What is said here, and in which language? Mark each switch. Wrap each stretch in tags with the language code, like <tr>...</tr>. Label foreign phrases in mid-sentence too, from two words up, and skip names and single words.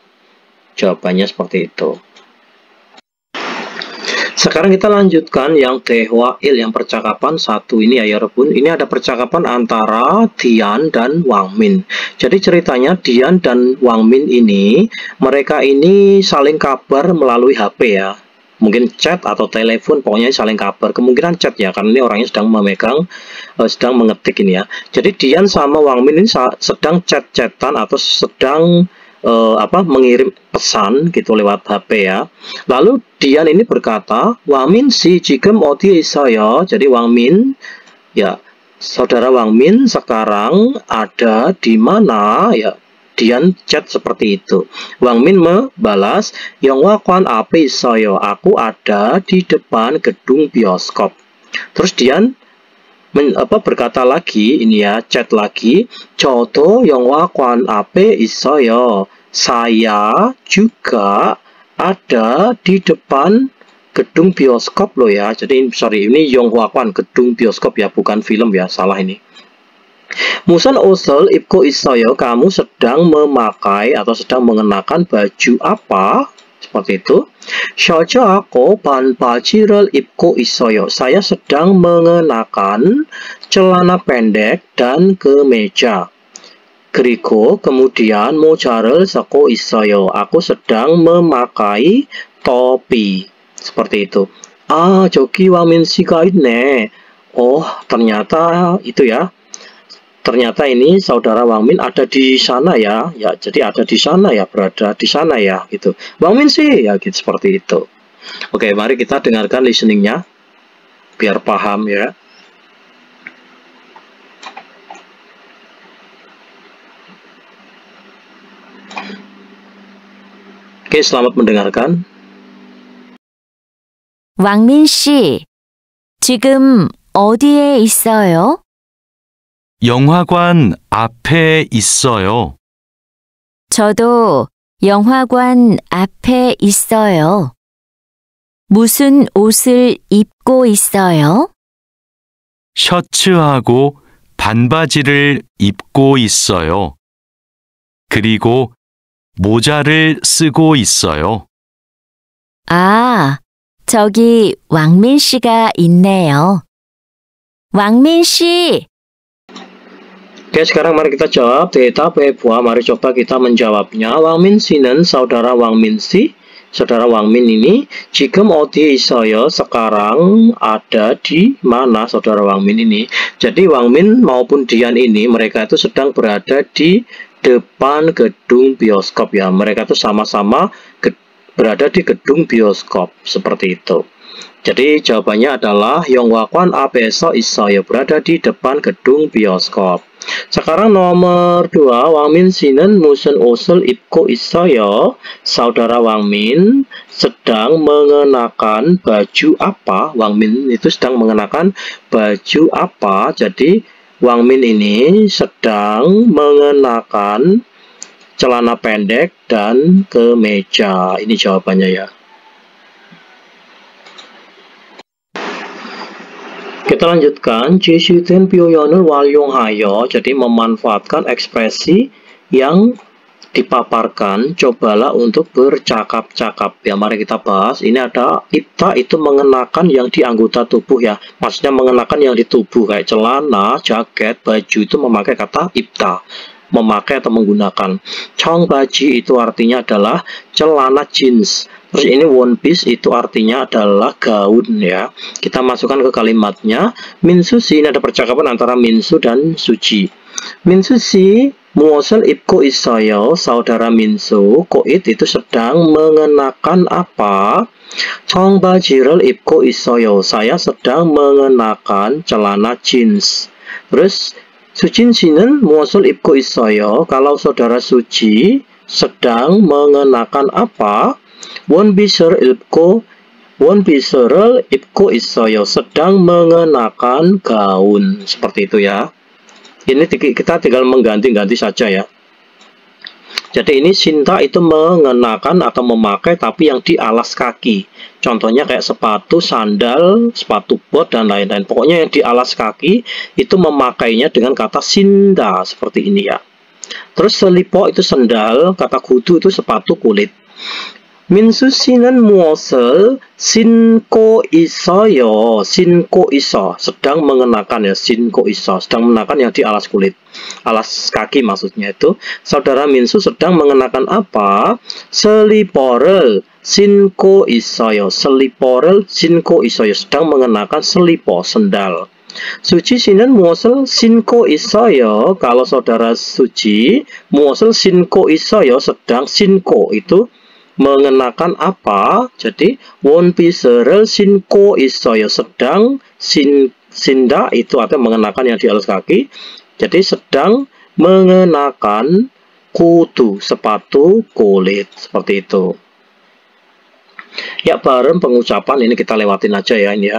<id>Jawabannya seperti itu. Sekarang kita lanjutkan yang 대화일, yang percakapan satu ini ya 여러분. Ini ada percakapan antara Dian dan Wang Min. Jadi ceritanya Dian dan Wang Min ini, mereka ini saling kabar melalui HP ya. Mungkin chat atau telepon, pokoknya saling kabar. Kemungkinan chat ya, karena ini orangnya sedang memegang, sedang mengetik ini ya. Jadi Dian sama Wang Min ini sedang chat-chatan atau sedang mengirim pesan gitu lewat HP ya. Lalu Dian ini berkata, Wang Min si</id> <ko>지금 어디에 있어요?</ko> <id>Jadi Wang Min, ya, saudara Wang Min sekarang ada di mana ya? Dian chat seperti itu. Wang Min membalas,</id> <ko>영화관 앞에 있어요.</ko> <id>Aku ada di depan gedung bioskop. Terus Dian berkata lagi, ini ya, chat lagi,</id> <ko>저도 영화관 앞에 있어요.</ko> <id>Saya juga ada di depan gedung bioskop loh ya. Jadi sorry, ini 영화관, gedung bioskop ya, bukan film ya, salah ini.</id> <ko>무슨 옷을 입고 있어요?</ko> <id>Kamu sedang memakai atau sedang mengenakan baju apa? Seperti itu.</id> <ko>셔츠하고 반바지를 입고 있어요.</ko> <id>Saya sedang mengenakan celana pendek dan kemeja.</id> <ko>그리고 kemudian 모자를 쓰고 있어요.</ko> <id>Aku sedang memakai topi. Seperti itu.</id> <ko>아, 저기 왕민 씨가 있네.</ko> <id>Oh, ternyata itu ya. Ternyata ini saudara Wang Min ada di sana ya. Ya, jadi ada di sana ya, berada di sana ya gitu. Wang Min sih ya gitu, seperti itu. Oke, mari kita dengarkan listeningnya biar paham ya. Oke, selamat mendengarkan.</id> <ko>왕민 씨, 지금 어디에 있어요? 영화관 앞에 있어요. 저도 영화관 앞에 있어요. 무슨 옷을 입고 있어요? 셔츠하고 반바지를 입고 있어요. 그리고 모자를 쓰고 있어요. 아, 저기 왕민 씨가 있네요. 왕민 씨!</ko> <id>Oke, sekarang mari kita jawab. Teta Pebua, mari coba kita menjawabnya. Wang Min Si는, saudara Wang Min Si. Saudara Wang Min ini,</id> <ko>지금 어디에 있어요?</ko> <id>Sekarang ada di mana saudara Wang Min ini? Jadi Wang Min maupun Dian ini, mereka itu sedang berada di depan gedung bioskop ya. Mereka itu sama-sama berada di gedung bioskop seperti itu. Jadi jawabannya adalah</id> <ko>영화관 앞에서 있어요.</ko> <id>Berada di depan gedung bioskop. Sekarang nomor 2,</id> <ko>왕민 씨는 무슨 옷을 입고 있어요?</ko> <id>Saudara Wangmin sedang mengenakan baju apa? Wangmin itu sedang mengenakan baju apa? Jadi Wangmin ini sedang mengenakan celana pendek dan kemeja. Ini jawabannya ya. Kita lanjutkan.</id> <ko>지시된 표현을 활용하여.</ko> <id>Jadi memanfaatkan ekspresi yang dipaparkan. Cobalah untuk bercakap-cakap. Ya, mari kita bahas. Ini ada ibta itu mengenakan yang di anggota tubuh ya. Maksudnya mengenakan yang di tubuh kayak celana, jaket, baju itu memakai kata ibta. Memakai atau menggunakan. 청바지 itu artinya adalah celana jeans. Terus ini</id> <en>one piece</en> <id>itu artinya adalah gaun ya. Kita masukkan ke kalimatnya. 민수 씨, ini ada percakapan antara 민수 dan 수지.</id> <ko>민수 씨 무엇을 입고 있어요?</ko> <id>Saudara 민수, koit itu sedang mengenakan apa?</id> <ko>청바지를 입고 있어요.</ko> <id>Saya sedang mengenakan celana jeans.</id> <ko>Terus 수진 씨는 무엇을 입고 있어요?</ko> <id>Kalau saudara Suci sedang mengenakan apa?</id> <ko>원피스를 입고 있어요.</ko> <id>Sedang mengenakan gaun. Seperti itu ya. Ini kita tinggal mengganti-ganti saja ya. Jadi ini Sinta itu mengenakan atau memakai tapi yang di alas kaki. Contohnya kayak sepatu, sandal, sepatu bot dan lain-lain. Pokoknya yang di alas kaki itu memakainya dengan kata Sinda seperti ini ya. Terus selipo itu sendal, kata gudu itu sepatu kulit.</id> <ko>민수 씨는 무엇을 신고 있어요? 신고 있어.</ko> <id>sedang mengenakan ya,</id> <ko>신고 있어.</ko> <id>sedang mengenakan yang di alas kulit. Alas kaki maksudnya itu. Saudara Minsu sedang mengenakan apa?</id> <ko>슬리퍼를 신고 있어요. 슬리퍼를 신고 있어요.</ko> <id>sedang mengenakan selipo, sendal.</id> <ko>Suci 씨는 무엇을 신고 있어요?</ko> <id>Kalau saudara Suci,</id> <ko>무엇을 신고 있어요?</ko> <id>sedang 신고 itu mengenakan apa?</id> <ko>Jadi 원피스를 신고 있어요.</ko> <id>sedang sinda itu artinya mengenakan yang di alas kaki. Jadi sedang mengenakan kudu, sepatu kulit seperti itu. Ya, bareng pengucapan ini kita lewatin aja ya ini ya.</id>